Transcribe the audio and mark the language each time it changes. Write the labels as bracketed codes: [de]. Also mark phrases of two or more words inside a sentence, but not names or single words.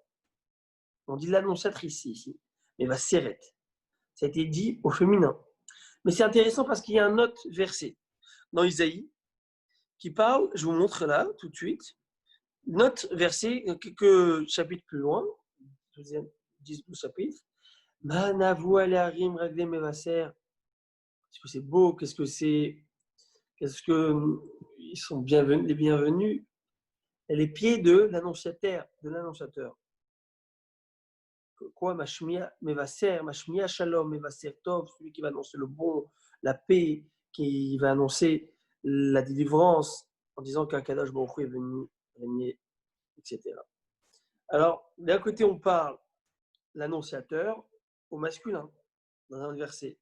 [fr] On dit l'annonciatrice ici, Mevaseret. Ça a été dit au féminin. Mais c'est intéressant parce qu'il y a un autre verset dans Isaïe qui parle, je vous montre là tout de suite, notre verset, quelques chapitres plus loin, 10 chapitres, [he] מה נאוו על ההרים רגלי מבשר. [fr] Qu'est-ce que c'est beau, qu'est-ce que ils sont bienvenus, les bienvenus, et les pieds de l'annonciateur. Quoi, [he] משמיע מבשר, משמיע שלום מבשר טוב, [fr] celui qui va annoncer le bon, la paix, qui va annoncer la délivrance en disant qu'un [he] קדוש ברוך הוא [fr] est venu régner, etc. Alors, d'un côté, on parle l'annonciateur au masculin, dans un verset.